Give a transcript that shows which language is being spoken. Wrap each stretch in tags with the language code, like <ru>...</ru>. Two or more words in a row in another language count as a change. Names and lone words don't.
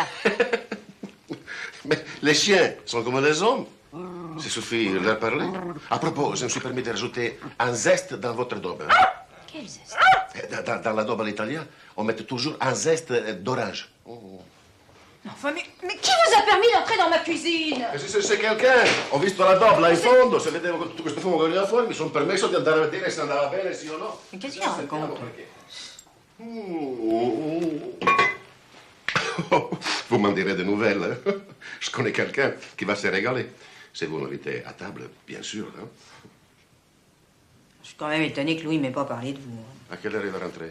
<fr>Mais les chiens sont comme les hommes. C'est suffit de leur parler. À propos, je me suis permis de rajouter un zeste dans votre daube. Quel zeste? Dans la daube à l'italien, on met toujours un zeste d'orange. Enfin, mais qui vous a permis d'entrer dans ma cuisine?</fr> <it>Se c'è quelqu'un, ho visto la doble là in fondo, se vedevo tutto questo fumo che veniva fuori, mi sono permesso di andare a vedere se andava bene, sì o no. Ma che si raconte?</it> <fr>Vous m'en direz des nouvelles. Je connais quelqu'un qui va se régaler. Si vous m'invitez à table, bien sûr. Hein? Je suis quand même étonnée que Louis m'ait pas parlé de vous. À quelle heure il va rentrer?</fr>